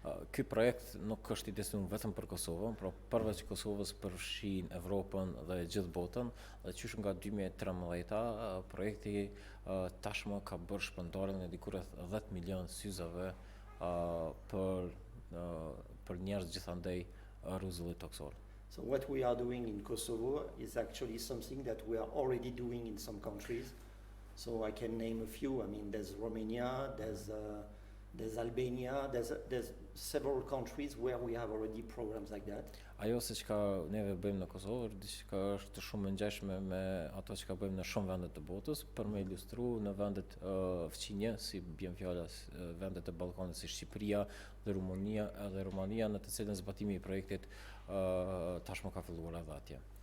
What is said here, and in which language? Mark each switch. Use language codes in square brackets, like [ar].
[sq] Ky projekt nuk është i destinu vetëm për Kosovën, por përveç Kosovës përfshin Evropën dhe gjithë botën, dhe qysh nga 2013 projekti tashmë ka bërë shpërndarjen e diku rreth 10 milion syzave për njerëz gjithandej rruzullit toksor. [en] So what we are doing in Kosovo is actually something that we are already doing in some countries. So I can name a few. I mean, there's Romania, there's Albania, there's several countries where we have already programs like that. [sq] Ajo se çka neve bëjmë në Kosovë, diçka është shumë e ngjashme me ato që bëjmë në shumë vende të botës, për me ilustruar në vendet fqinje, si bjen fjala vendet e Ballkanit si Shqipëria dhe Rumania, në të cilën zbatimi i projektit tashmë ka filluar edhe atje.